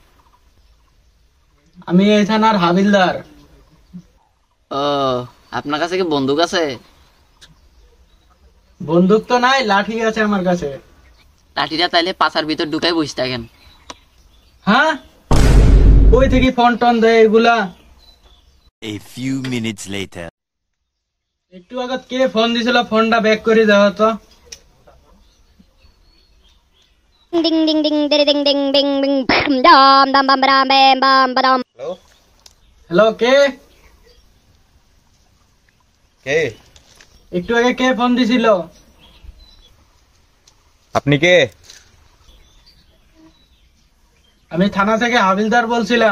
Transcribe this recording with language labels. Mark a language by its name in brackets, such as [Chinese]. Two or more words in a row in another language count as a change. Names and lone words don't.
[Bangla] আমি এই থানার হাবিলদার। ও, আপনার কাছে কি বন্দুক আছে? বন্দুক তো নাই, লাঠি আছে আমার কাছে। লাঠিটা তাইলে পাছার ভিতর ঢুকাই বসে থাকেন। হ্যাঁ, ওই থেকে ফোন টোন দেয় এগুলা। [English] A few minutes later. একটু আগে কে ফোন দিছিল, ফোনটা ব্যাক করে দাও তো। Ding ding ding ding ding ding ding ding dam dam bam bam bam bam bam. [Bangla] হ্যালো, কে? কে? একটু আগে কে ফোন দিছিল? আপনি কে? আমি থানা থেকে হাবিলদার বলছিলাম।